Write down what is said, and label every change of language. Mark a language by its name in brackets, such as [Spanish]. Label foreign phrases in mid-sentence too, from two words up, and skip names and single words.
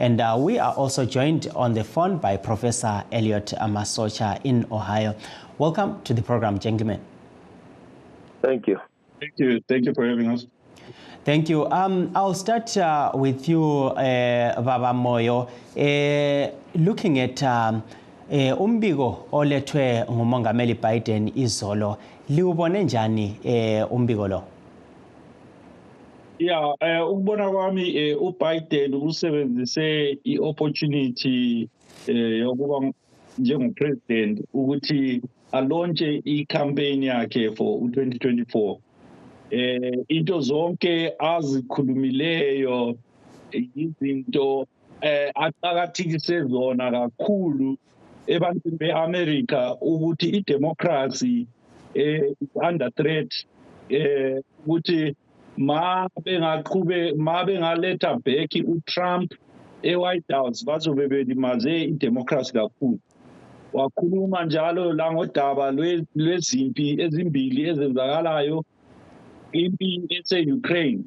[English] And we are also joined on the phone by Professor Elliot Masocha in Ohio. Welcome to the program, gentlemen. Thank you. Thank you. Thank you for having us. Thank you. I'll start with you, Baba Moyo. Looking at [North Ndebele] umbiko olethwe ngumongameli Biden izolo, liwubone njani umbiko lo? Yeah, ukubona kwami uBiden usebenzise i-opportunity yokuba njengopresident ukuthi alonche i-campaign yakhe for 2024. Into zonke azikhulumileyo izinto aqakathekise zona kakhulu ebantwini be-America ukuthi i- [English] democracy is under threat, [North Ndebele] ukuthi ma bengaletha back uTrump eWhite House bazobe belimaze i-democracy kakhulu. Wakhuluma njalo la ngodaba lwezimpi ezimbili ezenzakalayo, impi ese-Ukraine.